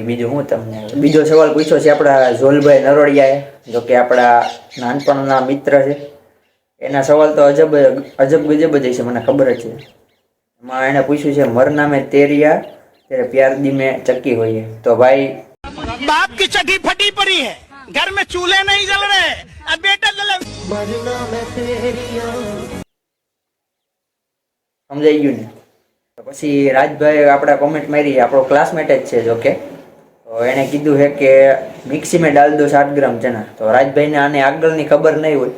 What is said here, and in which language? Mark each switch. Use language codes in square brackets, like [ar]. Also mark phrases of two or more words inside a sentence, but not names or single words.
[gu] બીજું હું તમને બીજો સવાલ પૂછ્યો છે આપણા ઝોલભાઈ નરોડિયાએ. જો કે આપણા નાનપણના મિત્ર છે. એના સવાલ તો અજબ ગજબ જ છે, મને ખબર જ છે. એમાં એણે પૂછ્યું છે [pa] ਮਰਨਾ ਮੈਂ ਤੇਰਿਆ ਤੇਰੇ ਪਿਆਰ ਦੀ ਮੈਂ ਚੱਕੀ ਹੋਈਏ. [gu] તો ભાઈ [hi] बाप की चटी फटी पड़ी है, घर में चूल्हे नहीं जल रहे, अब बेटा जले। [gu] સમજાઈ ગયું ને? તો પછી રાજભાઈ આપણા કોમેન્ટ મારી, આપણો ક્લાસમેટ જ છે. જો કે તો એણે કીધું છે કે [hi] मिक्सी में डाल दो 7 ग्राम चना. [gu] તો રાજભાઈને આને આગળની ખબર નહીં હોય.